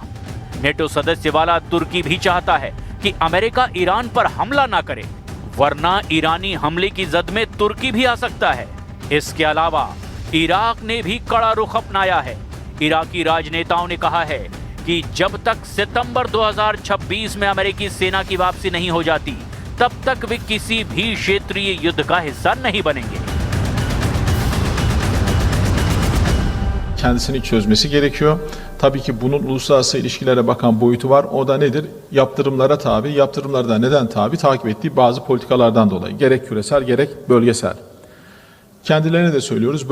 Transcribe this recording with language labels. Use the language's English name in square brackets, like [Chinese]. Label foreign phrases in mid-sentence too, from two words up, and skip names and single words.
[Hindi] नेटो सदस्य वाला तुर्की भी चाहता है कि अमेरिका ईरान पर हमला ना करे, वरना ईरानी हमले की जद में तुर्की भी आ सकता है। इसके अलावा इराक ने भी कड़ा रुख अपनाया है। इराकी राजनेताओं ने कहा है कि जब तक सितंबर 2026 में अमेरिकी सेना की वापसी नहीं हो जाती, तब तक वे किसी भी क्षेत्रीय युद्ध का हिस्सा नहीं बनेंगे। [Turkish] Kendisini çözmesi gerekiyor. Tabii ki bunun uluslararası ilişkilere bakan boyutu var. O da nedir? Yaptırımlara tabi. Yaptırımlar da neden tabi? Takip ettiği bazı politikalardan dolayı. Gerek küresel gerek bölgesel. Kendilerine de söylüyoruz.